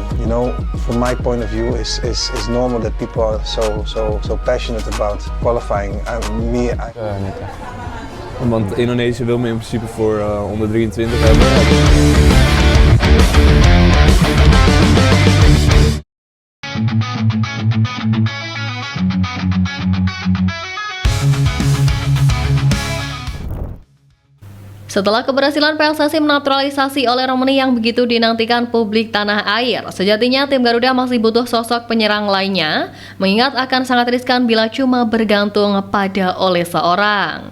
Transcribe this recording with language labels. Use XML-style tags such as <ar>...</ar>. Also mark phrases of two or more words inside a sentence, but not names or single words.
<en>from my point of view, is normal that people are so passionate about qualifying.</en> <nl>Want Indonesië wil me in principe voor onder 23 hebben.</nl> <id>Setelah keberhasilan PSSI menaturalisasi oleh Romani yang begitu dinantikan publik tanah air, sejatinya tim Garuda masih butuh sosok penyerang lainnya, mengingat akan sangat riskan bila cuma bergantung pada oleh seorang.</id>